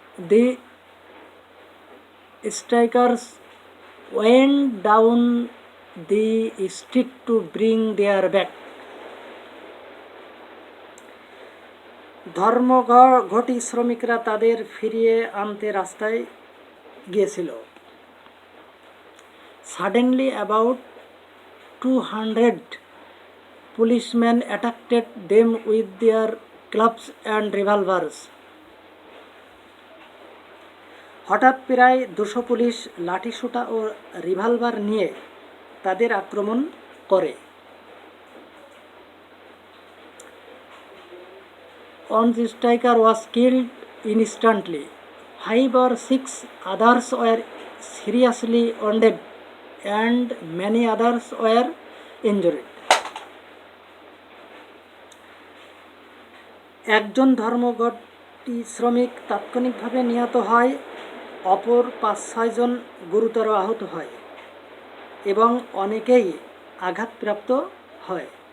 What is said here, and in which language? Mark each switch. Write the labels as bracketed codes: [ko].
[en] The strikers went down the street to bring their back. [bn] ধর্মঘটি শ্রমিকরা তাদের ফিরিয়ে আনতে রাস্তায় গিয়েছিল। [en] Suddenly about 200 policemen attacked them with their clubs and revolvers. [bn] হঠাৎ প্রায় 200 পুলিশ লাঠিসোঁটা ও রিভলভার নিয়ে তাদের আক্রমণ করে। [en] One striker was killed instantly. 5 or 6 others were seriously wounded and many others were injured. [bn] একজন ধর্মঘটি শ্রমিক তাৎক্ষণিকভাবে নিহত হয়, অপর 5-6 জন গুরুতর আহত হয় এবং অনেকেই আঘাতপ্রাপ্ত হয়।